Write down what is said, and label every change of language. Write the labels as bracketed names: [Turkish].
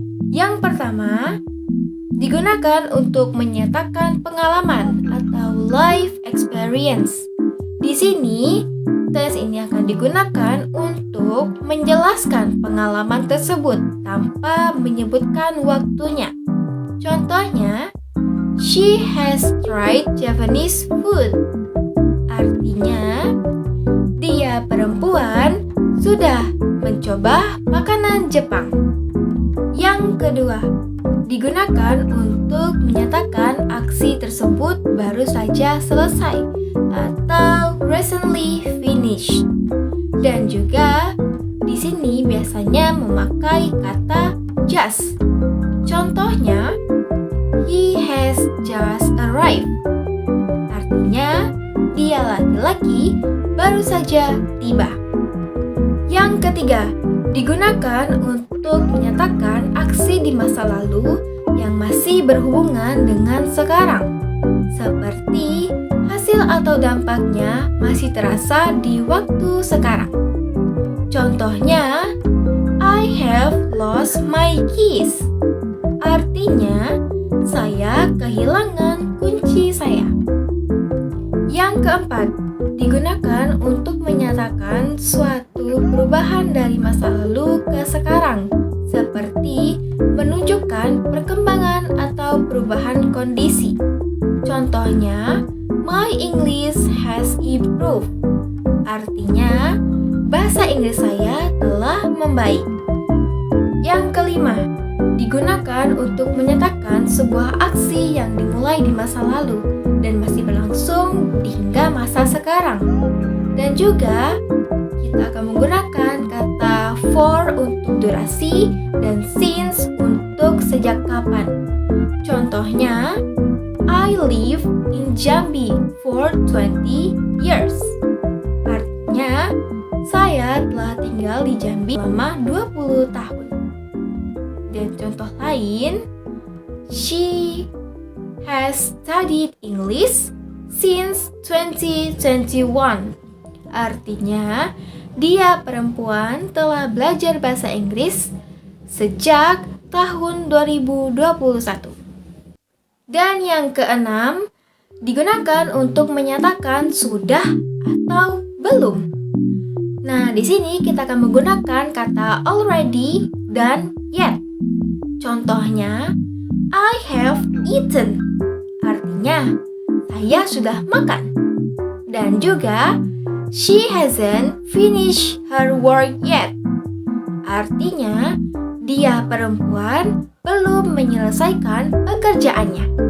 [Indonesian] Yang pertama, digunakan untuk menyatakan pengalaman atau [English] life experience. [Indonesian] Di sini, tense ini akan digunakan untuk menjelaskan pengalaman tersebut tanpa menyebutkan waktunya. Contohnya, [English] she has tried Japanese food. [Indonesian] Artinya, dia perempuan sudah mencoba makanan Jepang. Yang kedua, digunakan untuk menyatakan aksi tersebut baru saja selesai atau [English] recently finished. [Indonesian] Dan juga di sini biasanya memakai kata just. Contohnya, [English] he has just arrived. [Indonesian] Artinya, dia laki-laki baru saja tiba. Yang ketiga, digunakan untuk menyatakan aksi di masa lalu yang masih berhubungan dengan sekarang, seperti hasil atau dampaknya masih terasa di waktu sekarang. Contohnya, [English] I have lost my keys. [Indonesian] Artinya, saya kehilangan kunci saya. Yang keempat, digunakan untuk menyatakan suatu perubahan dari masa lalu ke sekarang, seperti menunjukkan perkembangan atau perubahan kondisi. Contohnya, [English] my English has improved. [Indonesian] Artinya, bahasa Inggris saya telah membaik. Yang kelima, digunakan untuk menyatakan sebuah aksi yang dimulai di masa lalu dan masih berlangsung hingga masa sekarang. Dan juga kita akan menggunakan kata for untuk durasi dan since untuk sejak kapan. Contohnya, [English] I live in Jambi for 20 years. [Indonesian] Artinya, saya telah tinggal di Jambi selama 20 tahun. Dan contoh lain, [English] she has studied English since 2021. [Indonesian] Artinya, dia perempuan telah belajar bahasa Inggris sejak tahun 2021. Dan yang keenam, digunakan untuk menyatakan sudah atau belum. Nah, di sini kita akan menggunakan kata already dan yet. Contohnya, [English] I have eaten. [Indonesian] Artinya, saya sudah makan. Dan juga, [English] she hasn't finished her work yet. [Indonesian] Artinya, dia perempuan belum menyelesaikan pekerjaannya.